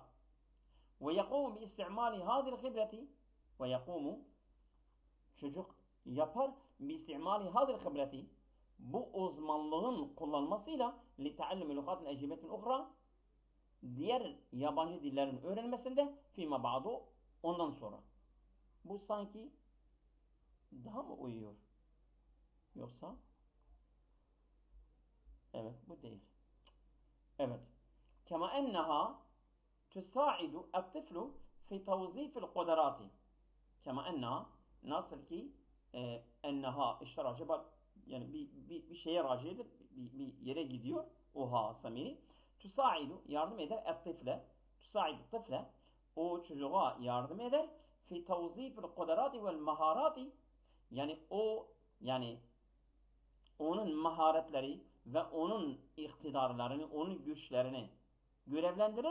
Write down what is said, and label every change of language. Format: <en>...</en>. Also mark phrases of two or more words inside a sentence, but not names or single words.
<ar>ويقوم باستعمال هذه الخبرة ويقوم,</ar> <tr>çocuk yapar</tr> <ar>باستعمال هذه الخبرة,</ar> <tr>bu uzmanlığın kullanmasıyla</tr> <ar>لتعلم اللغات الأجنبية الأخرى,</ar> <tr>diğer yabancı dillerin öğrenmesinde</tr> <ar>فيما بعد,</ar> <tr>ondan sonra. Bu sanki daha mı uyuyor? Yoksa? Evet, bu değil. Evet.</tr> <ar>كما أنها, تساعد الطفل في توظيف القدرات كما أنها</ar> <tr>nasıl ki enneha işte raciba yani bir şeye racidir, bir yere gidiyor o ha samiri. Tusaidu yardım eder et-tifle.</tr> <ar>تساعد الطفل</ar> <tr>o çocuğa yardım eder</tr> <ar>في توظيف القدرات والمهارات</ar> <tr>yani yani onun maharetleri ve onun iktidarlarını, onun güçlerini görevlendirir.</tr>